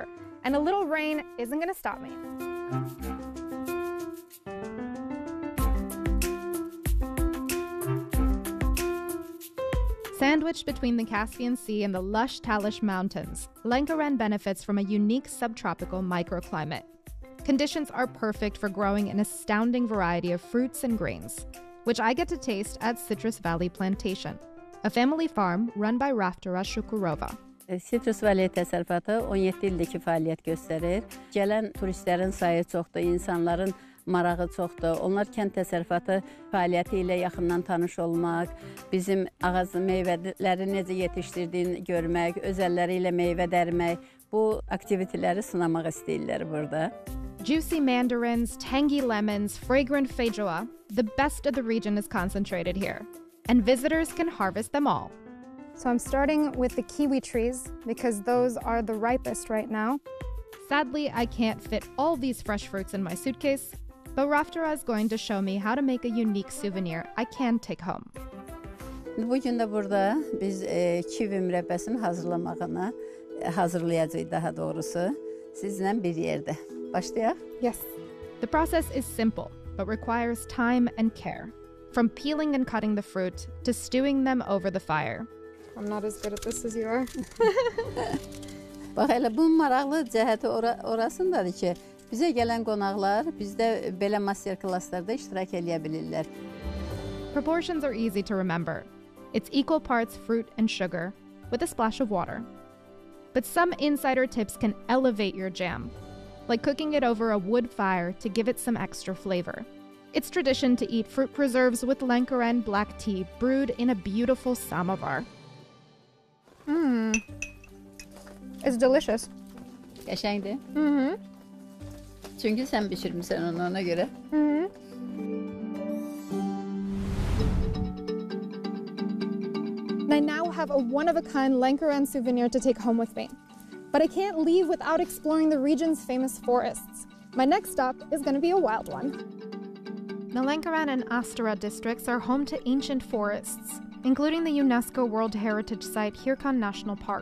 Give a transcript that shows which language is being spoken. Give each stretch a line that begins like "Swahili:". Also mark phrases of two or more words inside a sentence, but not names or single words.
English: And a little rain isn't going to stop me. Sandwiched between the Caspian Sea and the lush Talysh Mountains, Lankaran benefits from a unique subtropical microclimate. Conditions are perfect for growing an astounding variety of fruits and grains, which I get to taste at Citrus Valley Plantation, a family farm run by Raftara Shukurova.
Azerbaijani: Citrus Valley təsərrüfatı 17 ildir ki fəaliyyət göstərir. Gələn turistlərin sayı çoxdur, insanların marağı çoxdur. Onlar kənd təsərrüfatı fəaliyyəti ilə yaxından tanış olmaq, bizim ağac meyvələri necə yetişdirdiyini görmək, öz əlləri ilə meyvə dərmək, bu aktiviteləri sınamaq istəyirlər burada.
English: Juicy mandarins, tangy lemons, fragrant feijoa, the best of the region is concentrated here, and visitors can harvest them all. So I'm starting with the kiwi trees because those are the ripest right now. Sadly, I can't fit all these fresh fruits in my suitcase, but Raftara is going to show me how to make a unique souvenir I can take home.
Azerbaijani: Bugün də burada biz kivi mürəbbəsini hazırlayacağıq daha doğrusu sizlə bir yerdə. Başlayaq?
English: Yes. The process is simple, but requires time and care. From peeling and cutting the fruit to stewing them over the fire. I'm not as good at this as you are.
Azerbaijani: Bax elə bunun maraqlı cəhəti orasındadır ki, bizə gələn qonaqlar bizdə belə master klasslarda iştirak edə bilirlər.
English: Proportions are easy to remember. It's equal parts fruit and sugar with a splash of water. But some insider tips can elevate your jam, like cooking it over a wood fire to give it some extra flavor. It's tradition to eat fruit preserves with Lankaran black tea brewed in a beautiful samovar. It's delicious.
Azerbaijani: Qəşəngdir? Çünki sən bişirmisən onu ona görə.
English: I now have a one-of-a-kind Lankaran souvenir to take home with me. But I can't leave without exploring the region's famous forests. My next stop is going to be a wild one. The Lankaran and Astara districts are home to ancient forests, including the UNESCO World Heritage Site Hirkan National Park.